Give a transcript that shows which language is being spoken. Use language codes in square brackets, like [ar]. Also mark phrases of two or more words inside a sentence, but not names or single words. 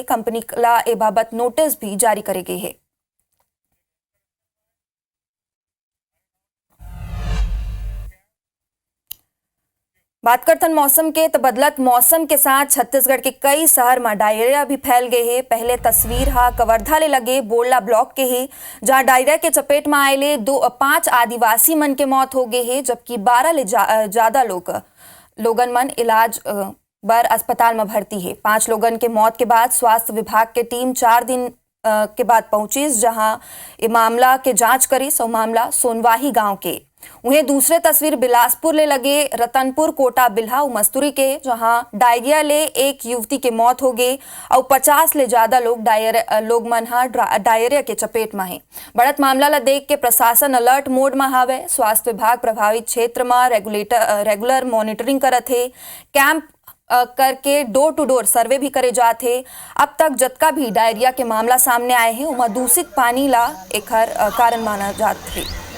[hne] कंपनी ला ए बाबत नोटिस भी जारी करे गए है। बात करते मौसम के, तो बदलत मौसम के साथ छत्तीसगढ़ के कई शहर में डायरिया भी फैल गए है। पहले तस्वीर कवर्धा ले लगे बोरला ब्लॉक के है, जहां डायरिया के चपेट में आए 5 आदिवासी मन के मौत हो गए है, जबकि 12 ले ज्यादा लोगन मन इलाज बर अस्पताल में भर्ती है। 5 लोगन के मौत के बाद स्वास्थ्य विभाग के टीम 4 दिन के बाद पहुंची, जहां ये मामला के जांच करी। सो मामला सोनवाही गांव के। उन्हें दूसरे तस्वीर बिलासपुर ले लगे रतनपुर कोटा बिल्हा मस्तूरी के, जहां डायरिया ले एक युवती के मौत हो गई और 50 ले ज्यादा लोग मनहा डायरिया के चपेट में है। बढ़त मामला ला देख के प्रशासन [en] alert mode [hne] में हावे। स्वास्थ्य विभाग प्रभावित क्षेत्र में [en] regular monitoring [hne] करत है। कैंप करके [en] door to door [hne] सर्वे भी करे जाते। अब तक जतका भी डायरिया के मामला सामने आए हैं उमा दूषित पानी ला एक कारण माना जात है।